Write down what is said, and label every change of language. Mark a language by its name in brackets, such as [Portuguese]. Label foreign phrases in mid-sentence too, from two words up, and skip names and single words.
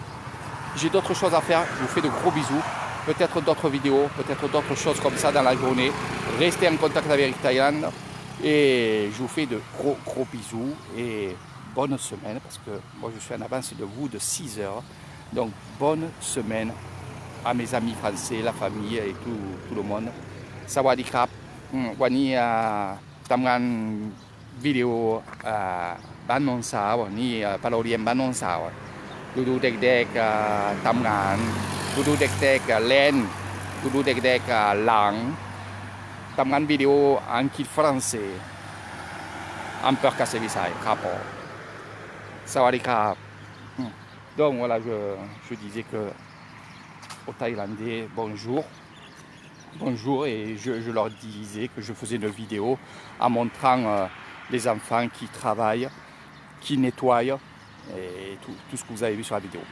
[French] J'ai d'autres choses à faire. Je vous fais de gros bisous. Peut-être d'autres vidéos, peut-être d'autres choses comme ça dans la journée. Restez en contact avec Thaïlande. Et je vous fais de gros bisous et bonne semaine parce que moi je suis en avance de vous de 6 heures. Donc bonne semaine à mes amis français, la famille et tout le monde. [Thai] สวัสดีครับ. วันนี้ทำงานวิดีโอบ้านโนนสาวนี่ไปโรงเรียนบ้านโนนสาวดูเด็กๆทำงานดูเด็กๆเล่นดูเด็กๆหลังทำงานวิดีโออังกฤษฝรั่งเศสอำเภอกาเซวิสัยครับผมสวัสดีครับ [French] Donc voilà, je disais que aux Thaïlandais bonjour et je leur disais que je faisais une vidéo en montrant les enfants qui travaillent, qui nettoient et tout ce que vous avez vu sur la vidéo.